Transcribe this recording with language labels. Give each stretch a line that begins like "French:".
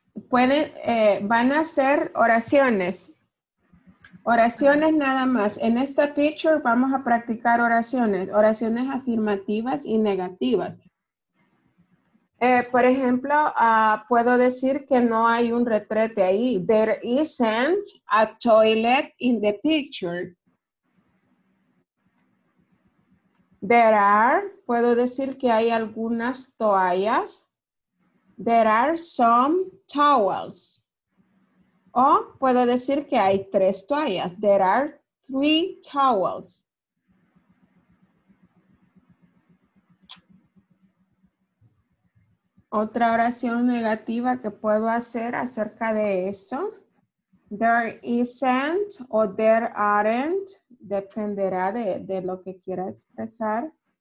Spanish: Van a hacer oraciones. Oraciones nada más. En esta picture vamos a practicar oraciones. Oraciones afirmativas y negativas. Por ejemplo, puedo decir que no hay un retrete ahí.
English: There isn't a toilet in the picture. There are,
Spanish: puedo decir que hay algunas toallas.
English: There are some towels.
Spanish: O puedo decir que hay 3 toallas.
English: There are 3 towels.
Spanish: Otra oración negativa que puedo hacer acerca de esto.
English: There isn't o there aren't.
Spanish: Dependerá de lo que quiera expresar.